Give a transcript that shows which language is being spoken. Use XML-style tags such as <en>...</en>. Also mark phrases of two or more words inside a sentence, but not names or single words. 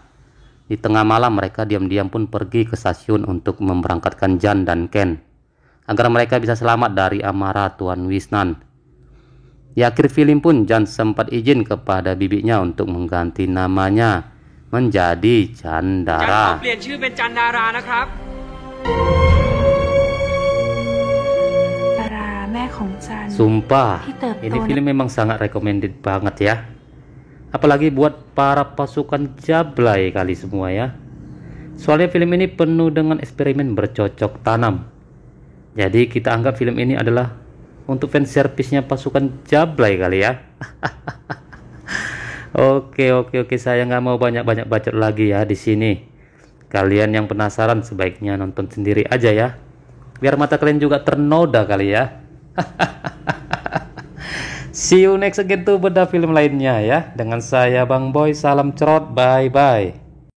<id>Di tengah malam mereka diam-diam pun pergi ke stasiun untuk memberangkatkan Jan dan Ken, agar mereka bisa selamat dari amarah Tuan Wisnan. Di akhir film pun Jan sempat izin kepada bibinya untuk mengganti namanya menjadi Chandara.</id> <th>เปลี่ยนชื่อเป็นจันดารานะครับ แม่ของจัน</th> <id>Sumpah,</id> <th>ที่เติบโต</th> <id>ini film memang sangat recommended banget ya. Apalagi buat para pasukan Jablay kali semua ya. Soalnya film ini penuh dengan eksperimen bercocok tanam. Jadi kita anggap film ini adalah untuk</id> <en>fan service-nya</en> <id>pasukan Jablay kali ya. Oke, saya nggak mau banyak-banyak bacot lagi ya di sini. Kalian yang penasaran sebaiknya nonton sendiri aja ya, biar mata kalian juga ternoda kali ya.</id> <en>See you next again</en> <id>tuh beda film lainnya ya. Dengan saya Bang Boy, salam cerot,</id> <en>bye bye.</en>